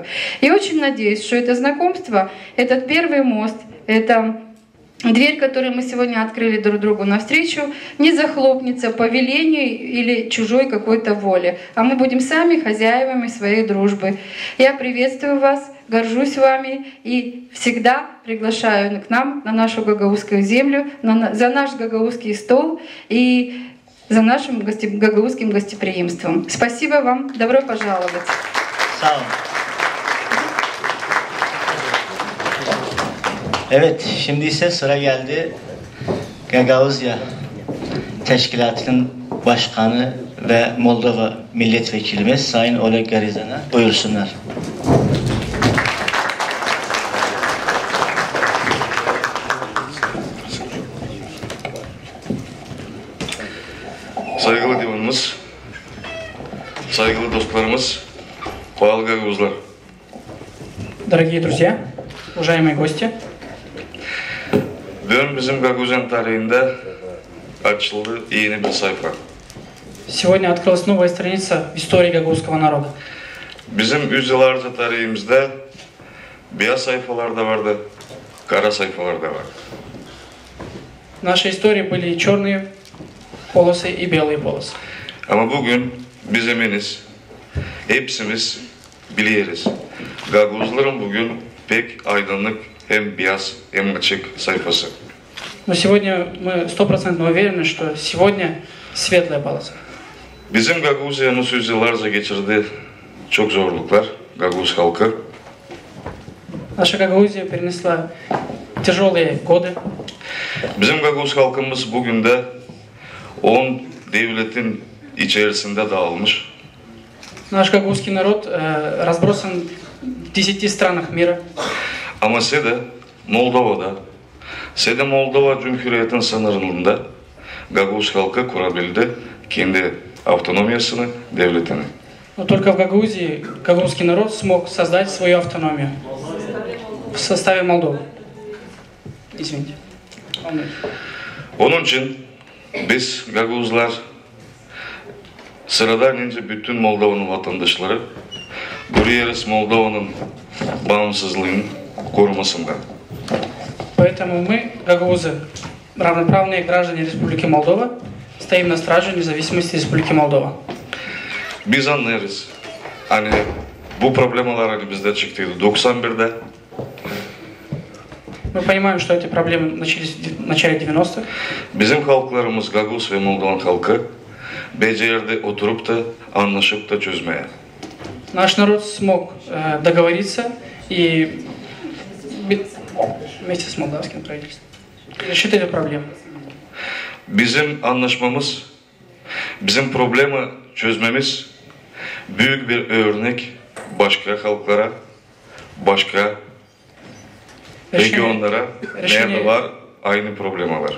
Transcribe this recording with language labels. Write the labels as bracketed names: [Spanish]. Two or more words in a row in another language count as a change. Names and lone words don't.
[Russian] И очень надеюсь, что это знакомство, этот первый мост, это дверь, которую мы сегодня открыли друг другу навстречу, не захлопнется по велению или чужой какой-то воле, а мы будем сами хозяевами своей дружбы. Я приветствую вас, горжусь вами и всегда приглашаю к нам на нашу гагаузскую землю, за наш гагаузский стол и за нашим гагаузским гостеприимством. Спасибо вам, добро пожаловать. [Turkish] Evet, şimdi ise sıra geldi Gagauzya Teşkilatı'nın başkanı ve Moldova milletvekilimiz Sayın Oleg Garizan'a. Buyursunlar. [Gagauz] Saygılı divanımız, saygılı dostlarımız, bağlı Gagauzlar. [Russian] Дорогие друзья, уважаемые гости, [Gagauz] Bugün bizim Gagauzyan tarihinde açıldı yeni bir sayfa. [Russian] Сегодня открылась новая страница в истории гагаузского народа. [Gagauz] Bizim yüzyıllarca tarihimizde beyaz sayfalar da vardı, kara sayfalar da vardı. [Russian] В нашей истории были и черные полосы, и белые полосы. [Gagauz] Ama bugün biz eminiz, hepsimiz biliyoruz. Gagauzların bugün pek aydınlık hem beyaz hem açık sayfası. [Russian] Но сегодня мы 100% уверены, что сегодня светлая полоса. [Gagauz] Bizim Gagauziya'mız yüzyıllarca geçirdi çok zorluklar, Gagauz halkı. [Russian] Наша Гагаузия перенесла tяжелые годы. [Gagauz] Bizim Gagauz halkımız bugün de 10 devletin içerisinde dağılmış. [Russian] Наш гагаузский народ разбросан в 10 странах мира. [Gagauz] Ama Sede, Moldova'da, Sede Moldova Cumhuriyeti'nin sınırında Gagauz halkı kurabildi kendi автономиясını, devletini. [Russian] Но только в Гагаузии гагаузский народ смог создать свою автономию в составе Молдовы. Извините. [Gagauz] Onun için biz Gagauzlar sıradan önce bütün Moldova'nın vatandaşları duruyoruz Moldova'nın bağımsızlığının korumasında. [Russian] Поэтому мы, гагаузы, равноправные граждане Республики Молдова, стоим на страже независимости Республики Молдова. [Gagauz] Biz anlarız. Hani bu problemler hani bizde çıktıydı 91'de. [Russian] Мы понимаем, что эти проблемы начались в начале 90-х. [Gagauz] Bizim halklarımız Gagauz ve Moldovan halkı becerdi oturup da anlaşıp da çözmeye. [Russian] Наш народ смог договориться и вместе с молдавским правительством решить эту проблему. [Gagauz] Bizim anlaşmamız, bizim problemi çözmemiz büyük bir örnek başka halklara, başka regionlara nerede var aynı problemi var.